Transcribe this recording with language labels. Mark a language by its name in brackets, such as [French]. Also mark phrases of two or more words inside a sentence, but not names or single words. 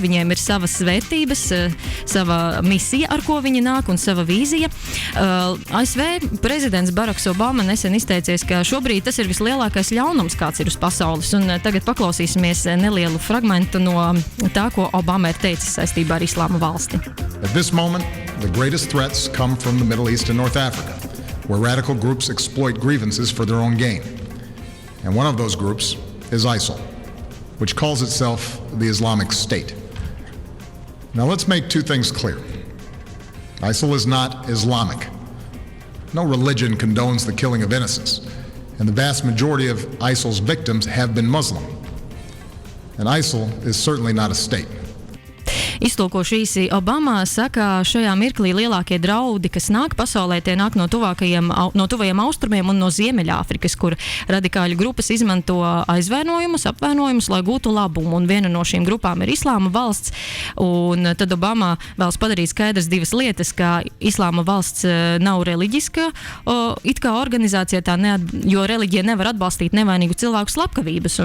[Latvian] Viņiem ir savas vērtības, sava misija, ar ko viņi nāk, un sava vīzija. ASV prezidents Baraks Obama nesen izteicies, ka šobrīd tas ir vislielākais ļaunums, kāds ir uz pasaules. Un tagad paklausīsimies nelielu fragmentu no tā, ko Obama ir teicis saistībā ar Islāma valsti. [English] At this moment, the greatest threats come from the Middle East and North Africa, where radical groups exploit grievances for their own gain. And one of those groups is ISIL, which calls itself the Islamic State. Now let's make two things clear. ISIL is not Islamic. No religion condones the killing of innocents, and the vast majority of ISIL's victims have been Muslim. And ISIL is certainly not a state. [Latvian] Iztulkošu īsi, Obama saka, šajā mirklī lielākie draudi, kas nāk pasaulē, tie nāk no tuvajiem austrumiem un no Ziemeļāfrikas, kur radikāļu grupas izmanto apvainojumus, lai gūtu labumu. Un viena no šīm grupām ir Islāma valsts. Un tad Obama vēlas padarīt skaidrs divas lietas, ka Islāma valsts nav reliģiska it kā organizācija, jo reliģija nevar atbalstīt nevainīgu cilvēku slepkavības.